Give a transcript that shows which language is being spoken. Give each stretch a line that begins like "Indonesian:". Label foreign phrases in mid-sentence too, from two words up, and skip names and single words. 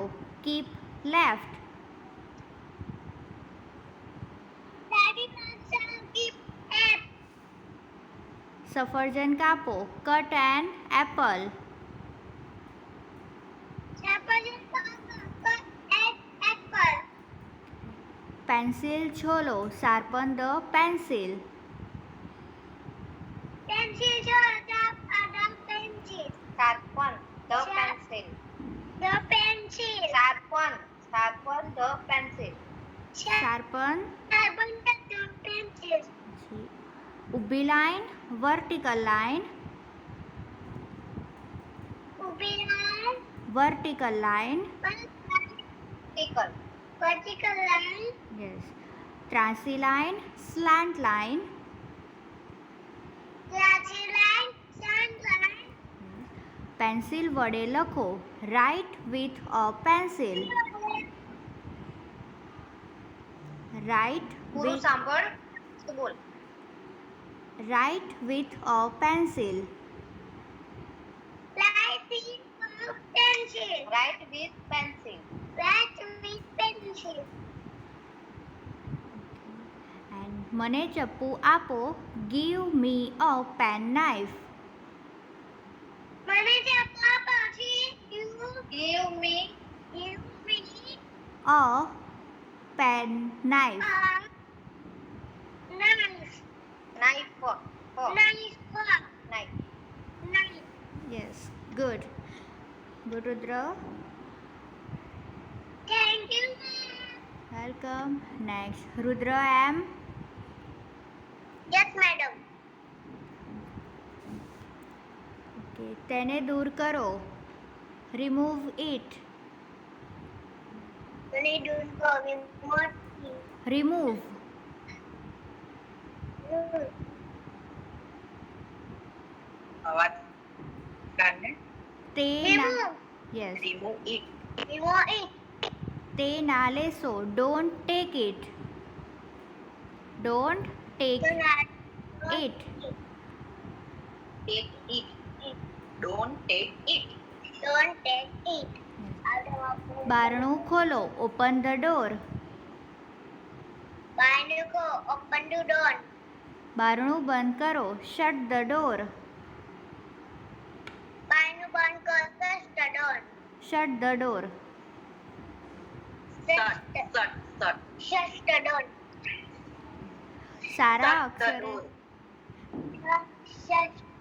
English: Keep left.
Gujarati: સફરજન કાપો.
English: Cut an apple.
Gujarati: પેન્સિલ છોલો.
English: Sharpen the pencil. Sharpen the pencil. Sharpen the pencil. Sharpen.
Gujarati: ઊભી લાઈન.
English: Vertical line. Vertical line. Vertical line. Yes. ત્રાસી line. Slant line. Lateral line. Slant line.
Gujarati: પેન્સિલ વડે લખો.
English: Write with a pencil. Write
Gujarati: પૂરું
English: with,
Gujarati: સાંભળ તો બોલ.
English: write with a pencil. Write with pencil. Write with pencil. Write with pencil.
Gujarati: And મને ચપ્પુ આપો.
English: Give me a pen knife.
Gujarati: મને જે પાપા છે
English: Give me give me A pen knife. a knife. knife. Knife. Knife. Knife. Yes. Good. Good, Rudra. Thank you, ma'am. Welcome. Next, Rudra M. Yes, madam. Okay.
Gujarati: તેને દૂર કરો.
English: Remove it. Reduce going what? Remove.
Gujarati: અવાજ કાઢને. તે ના.
English: Remove. Yes. Remove it.
Gujarati: તે
English: Remove it.
Gujarati: ના લેશો.
English: Don't take it. Don't take it. Take it. Don't take it. Don't take it.
Gujarati: બારણું ખોલો.
English: Open the door. Banuko, open the door.
Gujarati: બારણું બંધ કરો.
English: Shut the door. Banu banko, shut the door. Shut the door. Shut. Shut the door.
Gujarati: સારા
English: Shut the
Gujarati: અક્ષરે
English: door. Shut.